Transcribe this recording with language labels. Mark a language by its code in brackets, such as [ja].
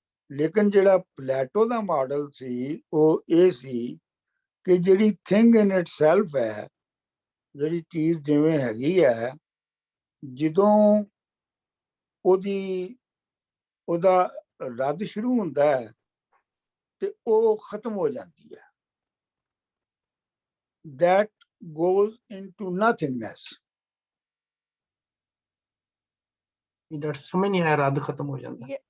[pa] ਲੇਕਿਨ ਜਿਹੜਾ ਪਲੈਟੋ ਦਾ ਮਾਡਲ ਸੀ ਉਹ ਇਹ ਸੀ ਕਿ ਜਿਹੜੀ ਥਿੰਗ ਇਨ ਇਟਸੈਲਫ ਹੈ, ਜਿਹੜੀ ਚੀਜ਼ ਜਿਵੇਂ ਹੈਗੀ ਹੈ, ਜਦੋਂ ਉਹਦਾ ਰੱਦ ਸ਼ੁਰੂ ਹੁੰਦਾ ਹੈ ਤੇ ਉਹ ਖਤਮ ਹੋ ਜਾਂਦੀ ਹੈ। [en] That goes into nothingness. [pa] Doctor ਸਮਝ ਨਹੀਂ ਆਇਆ, ਰੱਦ ਖਤਮ ਹੋ ਜਾਂਦਾ।